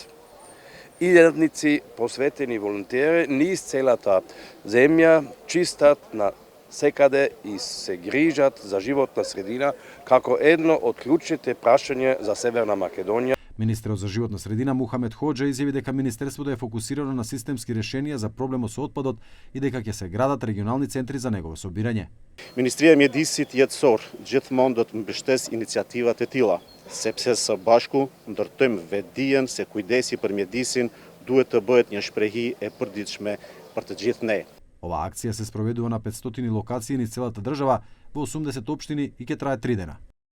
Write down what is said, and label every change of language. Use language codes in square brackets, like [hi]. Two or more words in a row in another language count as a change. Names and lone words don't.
[mk] Илјадници посветени волонтери низ целата земја чистат на секаде и се грижат за животна средина како едно од клучните прашања за Северна Македонија. Министерот за животна средина Мухамед Хоџа изјави дека министерството е фокусирано на системски решенија за проблемот со отпадот и дека ќе се градат регионални центри за негово собирање. [sq] Ministria mjedisit jetësor gjithmonë do të mbështes iniciativat e tilla, sepse së bashku ndërtojmë vetdijen se kujdesi për mjedisin duhet të bëhet një shprehi e përditshme për të gjithë ne. [mk] Ова акција се спроведува на 500 локации низ целата држава во 80 општини и ќе трае 3 дена.